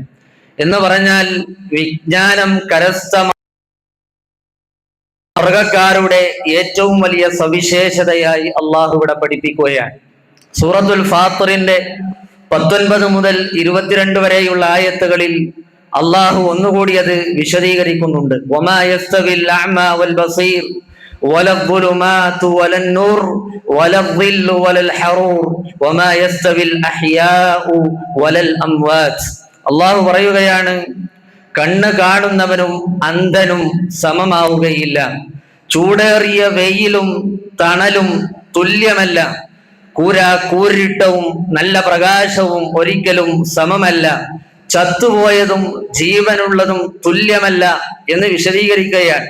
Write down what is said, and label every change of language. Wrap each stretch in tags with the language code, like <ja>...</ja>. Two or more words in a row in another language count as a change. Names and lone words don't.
<ml>എന്ന് പറഞ്ഞാൽ വിജ്ഞാനം കരസ്ഥ സ്വർഗ്ഗക്കാരുടെ ഏറ്റവും വലിയ സവിശേഷതയായി അള്ളാഹു ഇവിടെ പഠിപ്പിക്കുകയാണ്. സൂറത്തുൽ ഫാത്തിറിന്റെ 19 മുതൽ 22 വരെയുള്ള ആയത്തുകളിൽ അള്ളാഹു ഒന്നുകൂടി അത് വിശദീകരിക്കുന്നുണ്ട്.</ml> <ar>وما يستوي الأعمى والبصير ولا الظلمات ولا النور ولا الظل ولا الحرور وما يستوي الأحياء ولا الأموات.</ar> <ml>അള്ളാഹു പറയുകയാണ്, കണ്ണ് കാണുന്നവനും അന്ധനും സമമാവുകയില്ല, ചൂടേറിയ വെയിലും തണലും തുല്യമല്ല, കൂരിട്ടവും നല്ല പ്രകാശവും ഒരിക്കലും സമമല്ല, ചത്തുപോയതും ജീവനുള്ളതും തുല്യമല്ല എന്ന് വിശദീകരിക്കുകയാണ്.</ml>